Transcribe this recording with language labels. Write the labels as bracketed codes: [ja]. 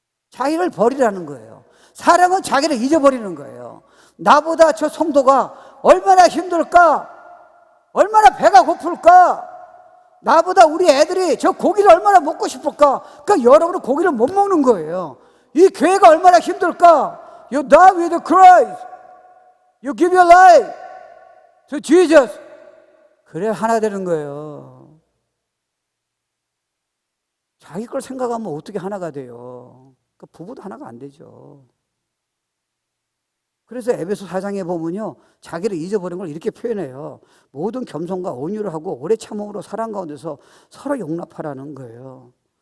[ko] 자기를 버리라는 거예요. 사랑은 자기를 잊어버리는 거예요. 나보다 저 성도가 얼마나 힘들까? 얼마나 배가 고플까? 나보다 우리 애들이 저 고기를 얼마나 먹고 싶을까? 그러니까 여러분은 고기를 못 먹는 거예요. 이 교회가 얼마나 힘들까? [en] You die with Christ. You give your life to Jesus. [ko] 그래 하나 되는 거예요. 자기 걸 생각하면 어떻게 하나가 돼요? 그러니까 부부도 하나가 안 되죠. 그래서 에베소 4장에 보면요, 자기를 잊어버린 걸 이렇게 표현해요. 모든 겸손과 온유를 하고 오래 참음으로 사랑 가운데서 서로 용납하라는 거예요.